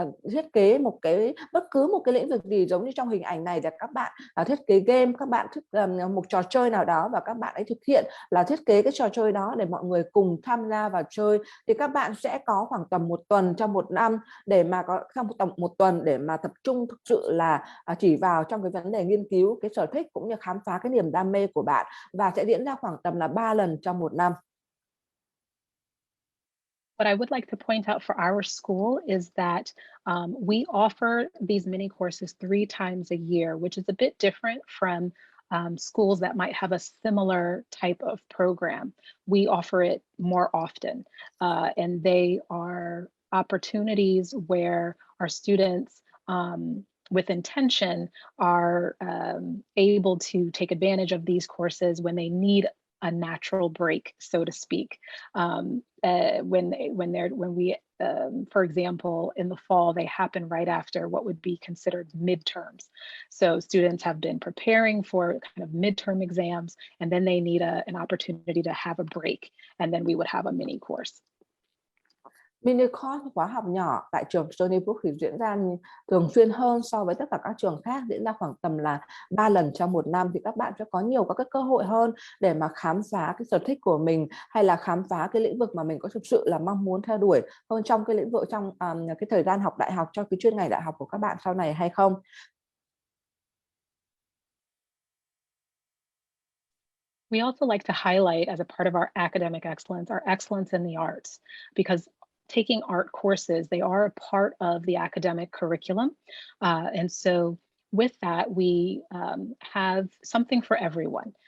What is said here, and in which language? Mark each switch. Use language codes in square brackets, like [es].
[vi] thiết kế bất cứ một cái lĩnh vực gì giống như trong hình ảnh này, để các bạn thiết kế game, các bạn một trò chơi nào đó và các bạn ấy thực hiện là thiết kế cái trò chơi đó để mọi người cùng tham gia vào chơi, thì các bạn sẽ có khoảng tầm 1 tuần trong 1 năm để mà có một tuần để mà tập trung thực sự là chỉ vào trong cái vấn đề nghiên cứu cái sở thích cũng như khám phá cái niềm đam mê của bạn, và sẽ diễn ra khoảng tầm là 3 lần trong 1 năm. [en] What I would like to point out for our school is that we offer these mini courses 3 times a year, which is a bit different from schools that might have a similar type of program. We offer it more often, and they are opportunities where our students with intention are able to take advantage of these courses when they need a natural break, so to speak. When we, for example, in the fall, they happen right after what would be considered midterms. So students have been preparing for kind of midterm exams, and then they need an opportunity to have a break, and then we would have a mini course. [vi] Mini course, khóa học nhỏ tại trường Stony Brook thì diễn ra thường xuyên hơn so với tất cả các trường khác, diễn ra khoảng tầm là 3 lần trong 1 năm, thì các bạn sẽ có nhiều các cái cơ hội hơn để mà khám phá cái sở thích của mình, hay là khám phá cái lĩnh vực mà mình có thực sự là mong muốn theo đuổi hơn trong cái lĩnh vực, trong cái thời gian học đại học, cho cái chuyên ngành đại học của các bạn sau này hay không. [en] We also like to highlight, as a part of our academic excellence, our excellence in the arts, because taking art courses, they are a part of the academic curriculum. And so with that, we have something for everyone.